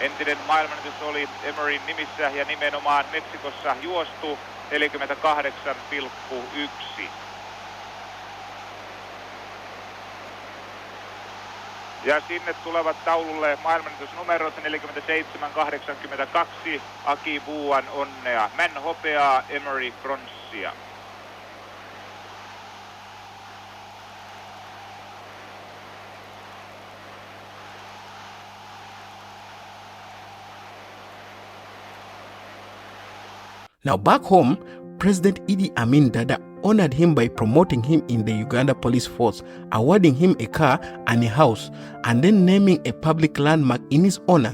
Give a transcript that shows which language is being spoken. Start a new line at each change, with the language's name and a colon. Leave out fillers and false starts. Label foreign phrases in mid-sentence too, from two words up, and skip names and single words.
Finnish: Entinen maailmanennätys oli Hemeryn nimissä ja nimenomaan Meksikossa juostu 48,1. Ja sinne tulevat taululle maailmanennätysnumerot 47,82, Akii-Buan onnea. Mann hopeaa, Hemery pronssia.
English: Now back home, President Idi Amin Dada honored him by promoting him in the Uganda police force, awarding him a car and a house, and then naming a public landmark in his honor.